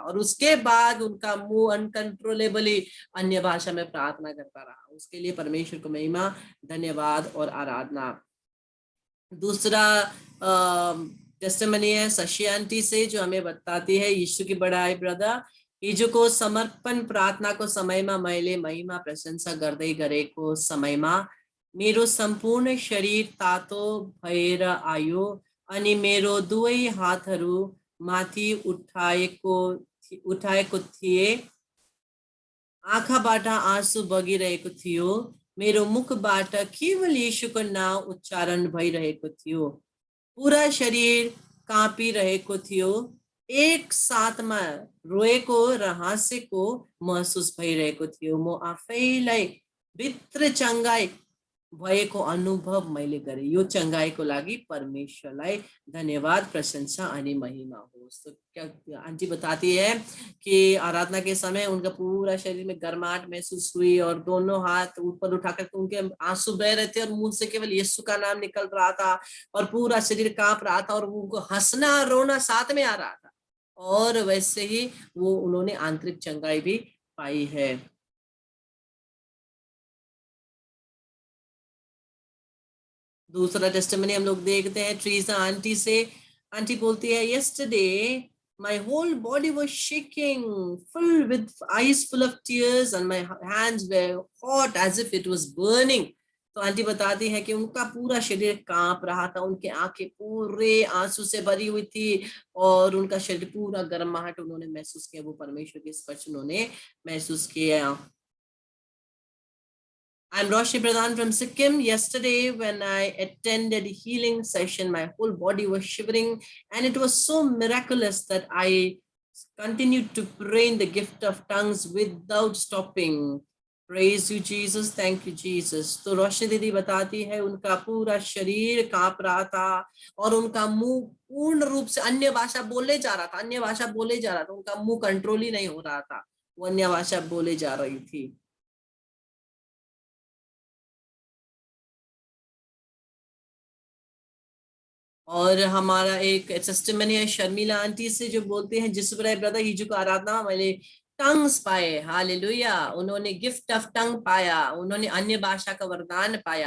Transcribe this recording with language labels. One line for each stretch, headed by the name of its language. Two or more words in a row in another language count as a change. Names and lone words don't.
Hindi: और उसके बाद उनका मुंह अनकंट्रोलेबली अन्य भाषा में प्रार्थना करता रहा। उसके लिए परमेश्वर को महिमा, धन्यवाद और आराधना। दूसरा टेस्टिमनी है शशि आंटी से, जो हमें बताती है यीशु की बड़ाई
Nepali: ब्रदर यीशु को समर्पण प्रार्थना को समय में मैले महिमा प्रशंसा गर्दै गरेको समयमा मेरो सम्पूर्ण शरीर तातो भएर आयो अनि मेरो दुवै हातहरू माथि उठाएको थिए, आँखाबाट आँसु बगिरहेको थियो, मेरो मुखबाट केवल यीशुको नाम उच्चारण भइरहेको थियो, पूरा शरीर काँपिरहेको थियो, एक साथमा रोएको र हाँसेको महसुस भइरहेको थियो, म आफैलाई भित्र चङ्गाई भएको अनुभव मैले गरेँ। यो चङ्गाईको लागि परमेश्वरलाई धन्यवाद प्रशंसा अनि महिमा होस्।
Hindi: तो क्या आंटी बताती है कि आराधना के समय उनका पूरा शरीर में गर्माहट महसूस हुई और दोनों हाथ ऊपर उठाकर उनके आंसू बह रहे थे और मुंह से केवल यीशु का नाम निकल रहा था और पूरा शरीर कांप रहा था और उनको हंसना रोना साथ में आ रहा था, और वैसे ही वो उन्होंने आंतरिक चंगाई भी पाई है। दूसरा टेस्टिमनी हम लोग देखते हैं ट्रीजा आंटी से। आंटी बोलती है,
English: यस्टरडे my whole body was shaking, full with eyes full of tears and my hands were hot as if it was burning.
Hindi: तो आंटी बताती है कि उनका पूरा शरीर कांप रहा था, उनके आंखें पूरे आंसू से भरी हुई थी और उनका शरीर पूरा गर्माहट उन्होंने महसूस किया, वो परमेश्वर के स्पर्श उन्होंने महसूस किया।
English: I'm Roshi Pradhan from Sikkim. Yesterday, when I attended a healing session, my whole body was shivering, and it was so miraculous that I continued to pray in the gift of tongues without stopping. Praise you, Jesus. Thank you, Jesus.
Hindi: तो रोशनी दीदी बताती है उनका पूरा शरीर कांप रहा था और उनका मुंह पूर्ण रूप से अन्य भाषा बोले जा रहा था, अन्य भाषा बोले जा रहा था, उनका मुंह कंट्रोल ही नहीं हो रहा था, वो अन्य भाषा बोले जा रही थी। और हमारा एक टेस्टिमनी है शर्मिला आंटी से, जो बोलते हैं जिस ब्रदर यीशु को आराधना मैंने टंग्स पाए, हालेलुया, उन्होंने
English: gift of tongue
Hindi: पाया, उन्होंने अन्य भाषा का वरदान पाया।